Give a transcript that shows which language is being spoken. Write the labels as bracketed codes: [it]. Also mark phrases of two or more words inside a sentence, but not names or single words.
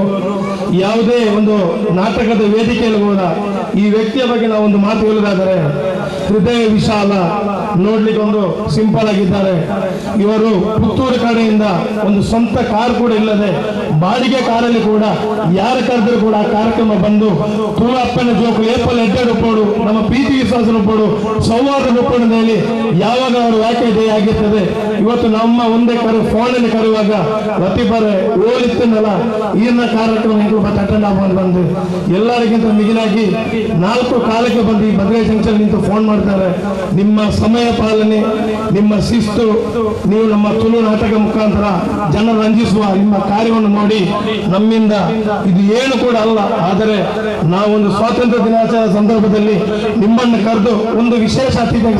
[kn] ಯಾವುದೇ ಒಂದು ನಾಟಕದ ವೇದಿಕೆಯಲ್ಲಿ ಕೂಡ ಈ ವ್ಯಕ್ತಿಯ ಬಗ್ಗೆ ನಾವು ಒಂದು ಮಾತು ಹೇಳುವುದಾದರೆ ಹೃದಯ ವಿಶಾಲ, ನೋಡ್ಲಿಕ್ಕೆ ಒಂದು ಸಿಂಪಲ್ ಆಗಿದ್ದಾರೆ. ಇವರು ಪುತ್ತೂರು ಕಡೆಯಿಂದ ಒಂದು ಸ್ವಂತ ಕಾರ್ ಕೂಡ ಇಲ್ಲದೆ ಬಾಡಿಗೆ ಕಾರಲ್ಲಿ ಕೂಡ ಯಾರು ಕರೆದರೂ ಕೂಡ ಆ ಕಾರ್ಯಕ್ರಮ ಬಂದು ತುಳು [tcy] ಅಪ್ಪನ ಜೋಕು ಏಪಲ್ ಎಡ್ಡೆಡ್ ಉಪ್ಪೋಡು, ನಮ್ಮ ಪ್ರೀತಿ ವಿಶ್ವಾಸ ಉಪ್ಪೋಡು, ಸೌಹಾರ್ದ ಉಪ್ಪೋಡು [kn] ಅಂತ ಹೇಳಿ ಯಾವಾಗ ಅವರು ವ್ಯಾಖ್ಯೆ ಧ್ಯೇಯ ಆಗಿರ್ತದೆ. ಇವತ್ತು ನಮ್ಮ ಒಂದೇ ಫೋನಲ್ಲಿ ಕರೆಯುವಾಗ ಲತೀಫರೆ ಓಲಿತ್ತನಲ್ಲ ಈಗಿನ ಕಾರ್ಯಕ್ರಮ ಅಟೆಂಡ್ ಆಗುವಂತ ಬಂದು ಎಲ್ಲರಿಗಿಂತ ಮಿಗಿಲಾಗಿ 4 ಕಾಲಕ್ಕೆ ಬಂದು ಈ ಬದ್ರೇ ಜಂಕ್ಷನ್ ನಿಂತು ಫೋನ್ ಮಾಡ್ತಾರೆ. ನಿಮ್ಮ ಸಮಯ ಪಾಲನೆ, ನಿಮ್ಮ ಶಿಸ್ತು, ನೀವು ನಮ್ಮ ತುಳು ನಾಟಕ ಮುಖಾಂತರ ಜನ ರಂಜಿಸುವ ನಿಮ್ಮ ಕಾರ್ಯವನ್ನು ನೋಡಿ ನಮ್ಮಿಂದ ಇದು ಏನು ಕೂಡ ಅಲ್ಲ, ಆದರೆ ನಾವೊಂದು ಸ್ವಾತಂತ್ರ್ಯ ದಿನಾಚರಣೆ ಸಂದರ್ಭದಲ್ಲಿ ನಿಮ್ಮನ್ನು ಕರೆದು ಒಂದು ವಿಶೇಷ ಅತಿಥಿಯಾಗಿ ಸನ್ಮಾನಿಸ್ತೇವೆ.